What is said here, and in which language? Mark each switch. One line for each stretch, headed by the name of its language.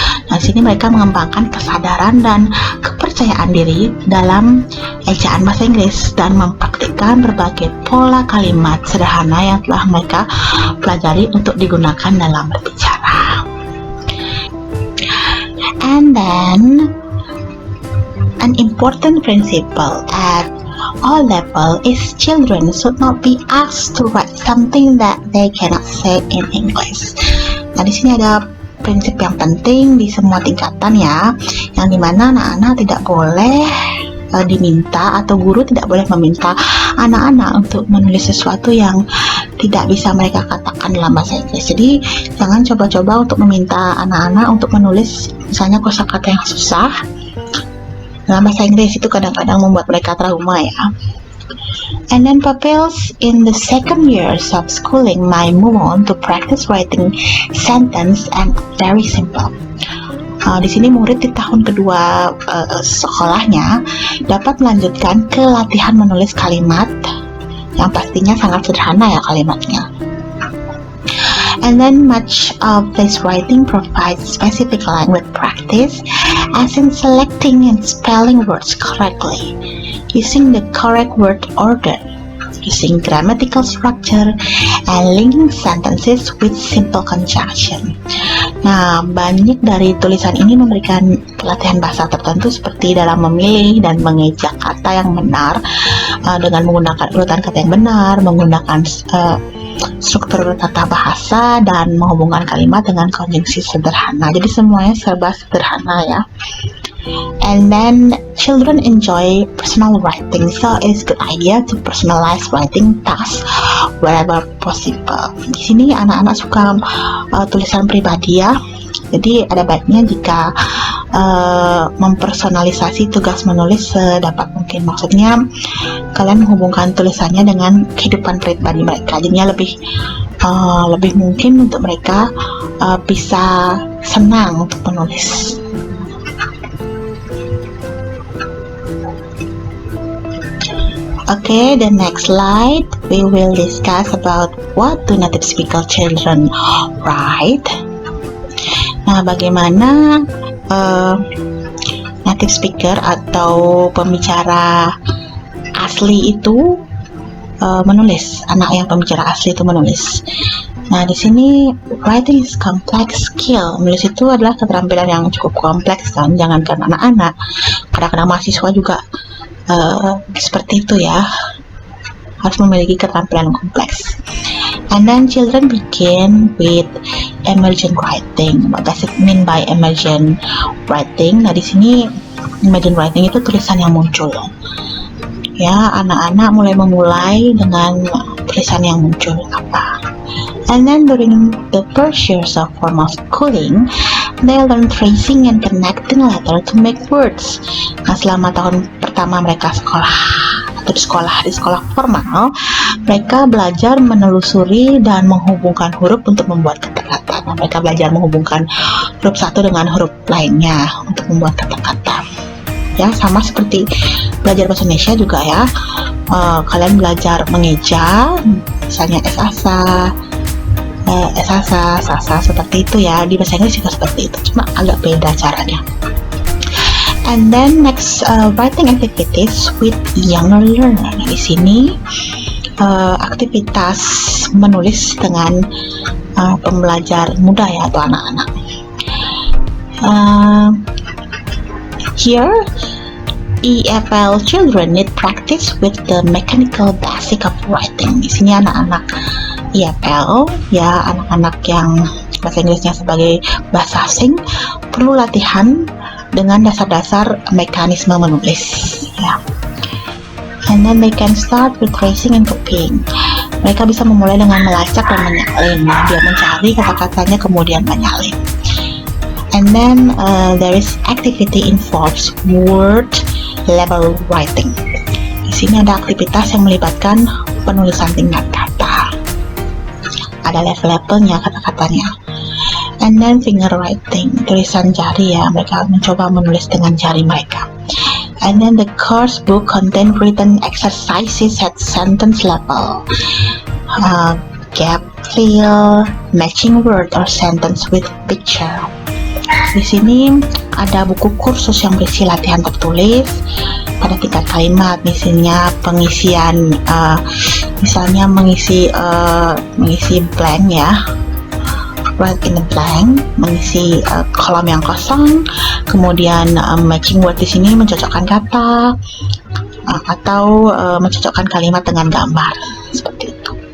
Indonesian: Nah, di sini mereka mengembangkan kesadaran dan kepercayaan diri dalam ejaan bahasa Inggris dan mempraktikkan berbagai pola kalimat sederhana yang telah mereka pelajari untuk digunakan dalam berbicara.
English: And then, an important principle at all level is children should not be asked to write something that they cannot say in English.
Indonesian: Nah, di sini ada prinsip yang penting di semua tingkatan ya, yang dimana anak-anak tidak boleh diminta atau guru tidak boleh meminta anak-anak untuk menulis sesuatu yang tidak bisa mereka katakan dalam bahasa Inggris. Jadi jangan coba-coba untuk meminta anak-anak untuk menulis misalnya kosakata yang susah dalam bahasa Inggris. Itu kadang-kadang membuat mereka trauma ya.
English: And then pupils in the second years of schooling might move on to practice writing sentence and very simple.
Indonesian: Di sini murid di tahun kedua sekolahnya dapat melanjutkan ke latihan menulis kalimat yang pastinya sangat sederhana ya kalimatnya.
English: And then much of this writing provides specific language practice, as in selecting and spelling words correctly, using the correct word order, using grammatical structure, and linking sentences with simple conjunction.
Indonesian: Nah, banyak dari tulisan ini memberikan pelatihan bahasa tertentu seperti dalam memilih dan mengejak kata yang benar dengan menggunakan urutan kata yang benar, menggunakan struktur tata bahasa, dan menghubungkan kalimat dengan konjungsi sederhana. Jadi semuanya serba sederhana ya.
English: And then children enjoy personal writing, so it's good idea to personalize writing tasks wherever possible.
Indonesian: Di sini anak-anak suka tulisan pribadi ya. Jadi ada baiknya jika mempersonalisasi tugas menulis sedapat mungkin. Maksudnya kalian menghubungkan tulisannya dengan kehidupan pribadi mereka. Jadinya lebih mungkin untuk mereka bisa senang untuk menulis.
English: Okay, the next slide we will discuss about what do native speaker children write.
Indonesian: Nah, bagaimana native speaker atau pembicara asli itu menulis, anak yang pembicara asli itu menulis. Nah, di sini
English: writing is complex skill.
Indonesian: Menulis itu adalah keterampilan yang cukup kompleks kan, jangankan anak-anak, kadang-kadang mahasiswa juga seperti itu ya, harus memiliki keterampilan kompleks.
English: And then children begin with emergent writing. What does it mean by emergent writing?
Indonesian: Nah, di sini emergent writing itu tulisan yang muncul. Ya, anak-anak memulai dengan tulisan yang muncul apa.
English: And then during the first years of formal schooling, they learn tracing and connecting letter to make words.
Indonesian: Nah, selama tahun pertama mereka sekolah atau di sekolah formal, mereka belajar menelusuri dan menghubungkan huruf untuk membuat kata-kata. Nah, mereka belajar menghubungkan huruf satu dengan huruf lainnya untuk membuat kata-kata. Ya, sama seperti belajar bahasa Indonesia juga ya. Kalian belajar mengeja, misalnya sasa, seperti itu ya. Di bahasa Inggris juga seperti itu, cuma agak beda caranya.
English: And then next, writing activities with younger learner.
Indonesian: Nah, di sini aktivitas menulis dengan pembelajar muda ya, atau anak-anak.
English: Here, EFL children need practice with the mechanical basic of writing.
Indonesian: Di sini anak-anak EFL ya, anak-anak yang bahasa Inggrisnya sebagai bahasa asing, perlu latihan dengan dasar-dasar mekanisme menulis, ya.
English: And then they can start with tracing and copying.
Indonesian: Mereka bisa memulai dengan melacak dan menyalin. Dia mencari kata-katanya kemudian menyalin.
English: And then there is activity involves word level writing.
Indonesian: Di sini ada aktivitas yang melibatkan penulisan tingkat kata. Ada level-levelnya kata-katanya.
English: And then finger writing,
Indonesian: tulisan jari ya, mereka mencoba menulis dengan jari mereka.
English: And then the course book contain written exercises at sentence level, gap fill, matching word or sentence with picture.
Indonesian: Di sini ada buku kursus yang berisi latihan tertulis pada tingkat kalimat, misalnya pengisian, misalnya mengisi blank ya.
English: Write in the blank,
Indonesian: mengisi kolom yang kosong, kemudian matching word di sini mencocokkan kata atau mencocokkan kalimat dengan gambar seperti itu.